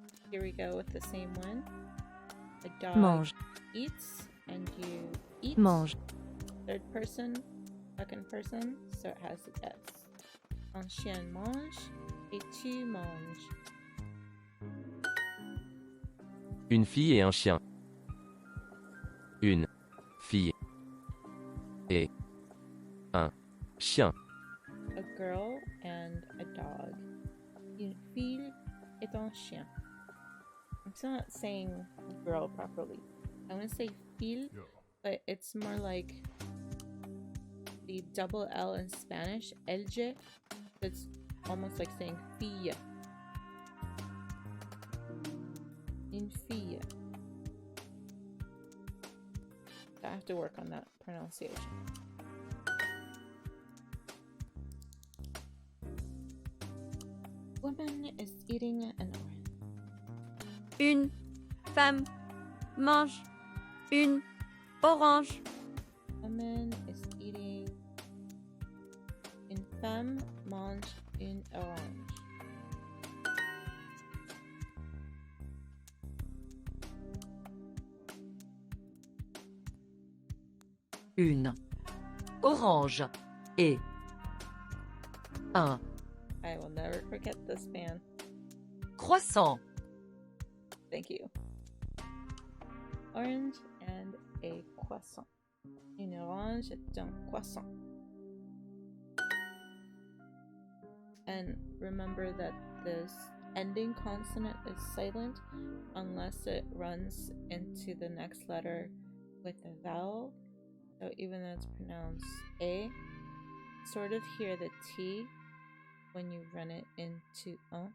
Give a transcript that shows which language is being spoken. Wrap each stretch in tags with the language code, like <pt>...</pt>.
<en>Here we go with the same one. A dog</en> <fr>Mange.</fr> <en>eats and you eat.</en> <fr>Mange.</fr> <en>Third person, second person, so it has the S.</en> <fr>Un chien mange et tu manges. Une fille et un chien. Une fille et un chien.</fr> <en>A girl and a dog.</en> <fr>Une fille et un chien.</fr> <en>I'm still not saying girl properly. I want to say fille, but it's more like the double L in Spanish, elge. It's almost like saying fille.</en> <fr>Une fille.</fr> <en>I have to work on that pronunciation. Woman is eating an orange.</en> <fr>Une femme mange une orange.</fr> <en>Woman is eating.</en> <fr>Une femme mange une orange. Une orange et un</fr> <en>I will never forget this man.</en> <fr>croissant.</fr> <en>Thank you. Orange and a croissant.</en> <fr>Une orange et un croissant.</fr> <en>And remember that this ending consonant is silent unless it runs into the next letter with a vowel. So even though it's pronounced A, sort of hear the T when you run it into un.</en>